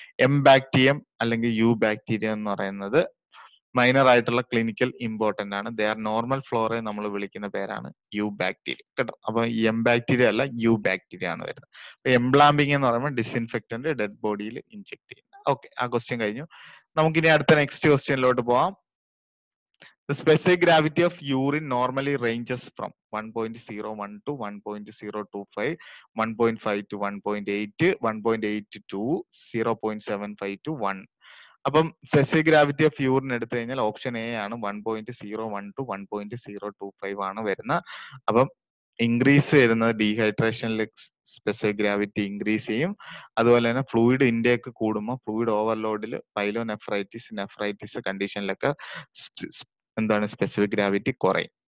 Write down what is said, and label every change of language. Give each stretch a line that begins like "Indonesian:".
Malayalam: എംബാക്ടീരിയം അല്ലെങ്കിൽ U bacterium എന്ന് പറയുന്നത് മൈനർ ആയിട്ടുള്ള ക്ലിനിക്കൽ ഇമ്പോർട്ടന്റ് ആണ്.
English: they are normal flora
Malayalam: നമ്മൾ വിളിക്കുന്ന പേരാണ് യു ബാക്ടീരിയ കേട്ടോ. അപ്പൊ എം ബാക്ടീരിയ അല്ല, യു ബാക്ടീരിയ ആണ് വരുന്നത്. അപ്പൊ എംബ്ലാമ്പിംഗ് എന്ന് പറയുമ്പോൾ ഡിസിൻഫെക്റ്റന്റ് ഡെഡ് ബോഡിയിൽ ഇൻജെക്ട് ചെയ്യുന്നത്. ഓക്കെ, ആ ക്വസ്റ്റ്യൻ കഴിഞ്ഞു. നമുക്കിനി അടുത്ത നെക്സ്റ്റ് ക്വസ്റ്റ്യനിലോട്ട് പോവാം.
English: The specific gravity of urine normally ranges from 1.01 to 1.025, 1.5 to 1.8, 1.8 to 0.75 to 1.
Malayalam: അപ്പം സ്പെസിഫിക് ഗ്രാവിറ്റി ഓഫ് യൂറിൻ എടുത്തു കഴിഞ്ഞാൽ ഓപ്ഷൻ എ ആണ്, 1.01 ടു 1.025 ആണ് വരുന്നത്. അപ്പം ഇൻക്രീസ് വരുന്നത് ഡീഹൈഡ്രേഷനിൽ സ്പെസിഫിക് ഗ്രാവിറ്റി ഇൻക്രീസ് ചെയ്യും. അതുപോലെ തന്നെ ഫ്ലൂയിഡ് ഇൻടേക്ക് കൂടുമ്പോൾ ഫ്ലൂയിഡ് ഓവർലോഡിൽ നെഫ്രൈറ്റിസ് കണ്ടീഷനിലൊക്കെ എന്താണ് സ്പെസിഫിക് ഗ്രാവിറ്റി കുറയും.